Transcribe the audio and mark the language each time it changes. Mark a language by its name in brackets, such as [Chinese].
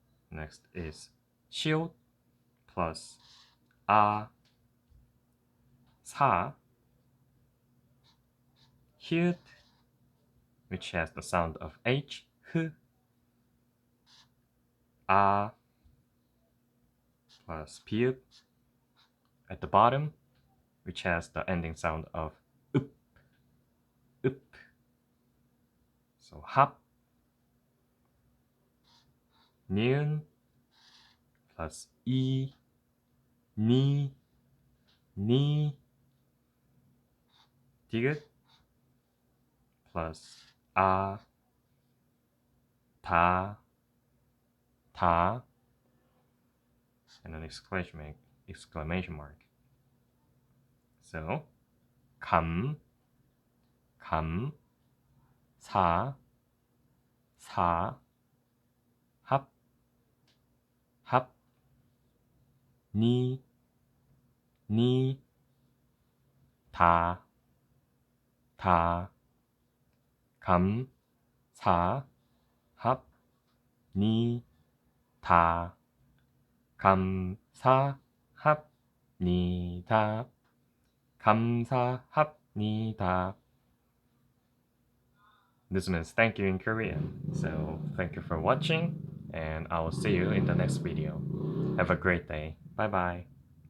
[English] Next is 시옷 plus A, 사, 히읗, which has the sound of H, 흐, A, plus 비읍 at the bottom, which has the ending sound of 읍, 읍. So 합, 니은 plus 이, 니, 니, 디귿 plus 아, 다, 다, and an exclamation mark. [Korean] So 감, 감, 사, 사, 합, 합, 니, 니, 다, 다, 감, 사, 합, 니, 다, 감사합니다. 감사합니다. [English] This means thank you in Korean. So thank you for watching, and I will see you in the next video. Have a great day. Bye bye.